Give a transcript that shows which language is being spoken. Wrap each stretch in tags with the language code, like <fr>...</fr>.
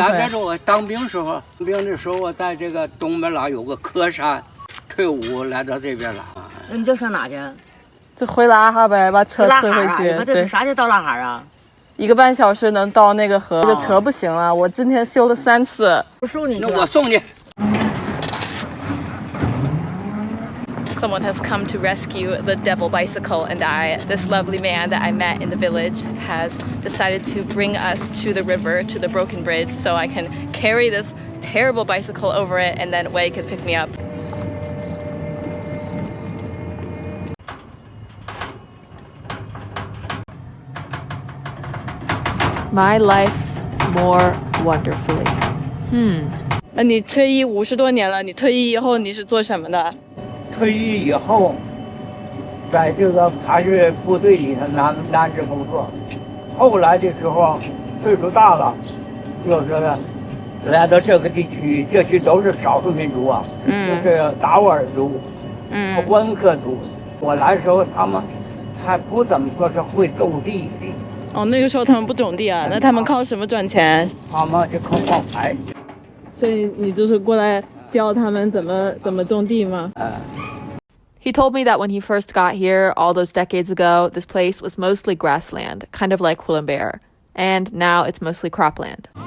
<zh>我来这我当兵时候，当兵的时候我在这个东边啦有个科山，退伍来到这边了。你这上哪去？就回拉哈呗，把车推回去。对，啥叫到拉哈啊？1个半小时能到那个河。这个车不行了，我今天修了3次。不送你。那我送你。</zh> <en>Someone has come to rescue the devil bicycle and I. This lovely man that I met in the village has decided to bring us to the river, to the broken bridge, so I can carry this terrible bicycle over it and then Wei can pick me up. my life more wonderfully.</en> <zh>那你退役50多年了，你退役以后你是做什么的？退役以后，在这个爬越部队里头男职工作。后来的时候，岁数大了，就是来到这个地区，这区都是少数民族啊，就是达斡尔族，温克族。我来的时候，他们还不怎么说是会种地。哦，那个时候他们不种地啊，那他们靠什么赚钱？他们就靠矿牌。所以你就是过来教他们怎么种地吗</zh> <en>？He told me that when he first got here all those decades ago, this place was mostly grassland, kind of like Hulunbuir, and now it's mostly cropland.</en>